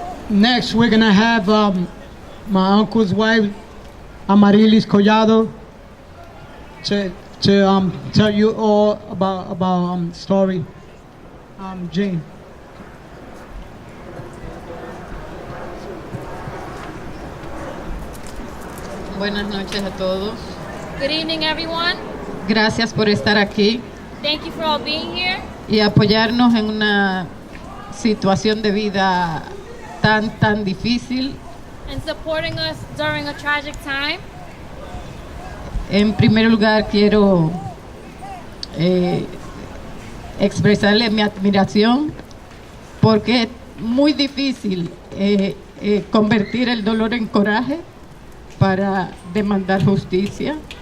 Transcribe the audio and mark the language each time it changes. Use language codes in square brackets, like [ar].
[en] Next, we're gonna have my uncle's wife, Amarilis Collado, to tell you all about story. Jane. [es] Buenas noches a todos. [en] Good evening, everyone. [es] Gracias por estar aquí [en] Thank you for all being here [es] y apoyarnos en una situación de vida tan difícil [en] and supporting us during a tragic time. [es] En primer lugar, quiero expresarle mi admiración porque es muy difícil convertir el dolor en coraje para demandar justicia.